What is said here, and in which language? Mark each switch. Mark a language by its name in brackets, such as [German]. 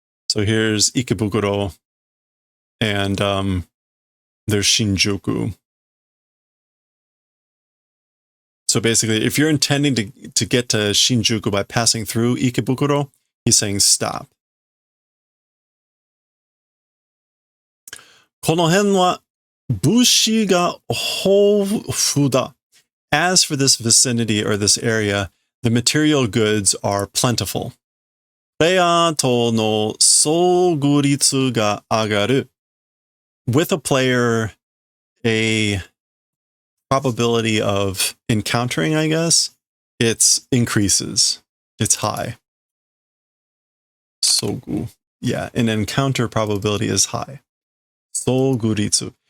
[English] So here's Ikebukuro, and there's Shinjuku. So basically, if you're intending to get to Shinjuku by passing through Ikebukuro, he's saying stop. [Japanese] この辺は物資が豊富だ. [English] As for this vicinity or this area, the material goods are plentiful. [Japanese] プレイヤーとの遭遇率が上がる. [English] With a player, a probability of encountering, I guess, it's increases. It's high. Sogu. Yeah, an encounter probability is high. Soguritsu.